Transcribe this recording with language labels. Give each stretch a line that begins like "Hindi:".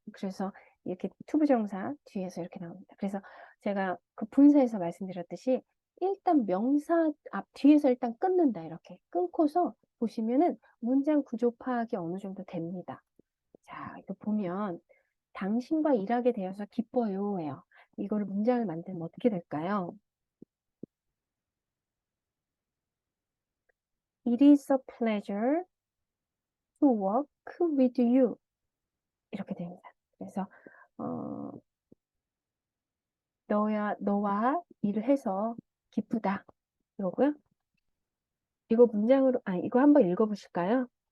Korean: 그래서 이렇게 투부정사 뒤에서 이렇게 나옵니다. 그래서 제가 그 분사에서 말씀드렸듯이 일단 명사 앞 뒤에서 일단 끊는다 이렇게 끊고서 보시면은 문장 구조 파악이 어느 정도 됩니다. 자, 이거 보면 당신과 일하게 되어서 기뻐요 해요. 이거를 문장을 만들면 어떻게 될까요?
English: It is a pleasure to work with you.
Korean: 이렇게 됩니다. 그래서 너와 일을 해서 기쁘다. 이거고요. 이거 문장으로 이거 한번 읽어보실까요?